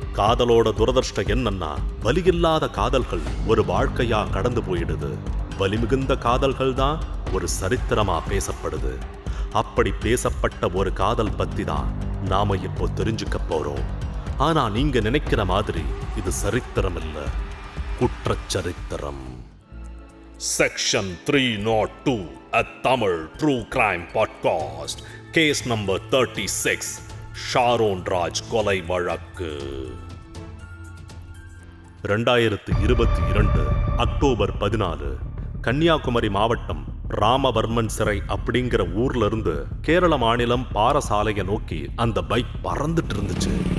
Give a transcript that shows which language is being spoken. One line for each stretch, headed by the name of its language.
Tamil: காதலோட துரதிர்ஷ்டம் என்னன்னா, வலியில்லாத காதல்கள் ஒரு வாழ்க்கையா கடந்து போயிடுது. வலிமிகுந்த காதல்கள் தான் ஒரு சரித்திரமா பேசப்படுது. அப்படி பேசப்பட்ட ஒரு காதல் பத்தி தான் நாம இப்போ தெரிஞ்சுக்க போறோம். ஆனா நீங்க நினைக்கிற மாதிரி இது சரித்திரம் இல்ல, குற்றச்சரித்திரம்.
English: Section 302, a Tamil true crime podcast. Case number 36,
Tamil: Sharon Raj கொலை வழக்கு. 2022 அக்டோபர் 14, கன்னியாகுமரி மாவட்டம் ராமவர்மன் சிறை அப்படிங்கிற ஊர்ல இருந்து கேரள மாநிலம் பாரசாலையை நோக்கி அந்த பைக் பறந்துட்டு இருந்துச்சு.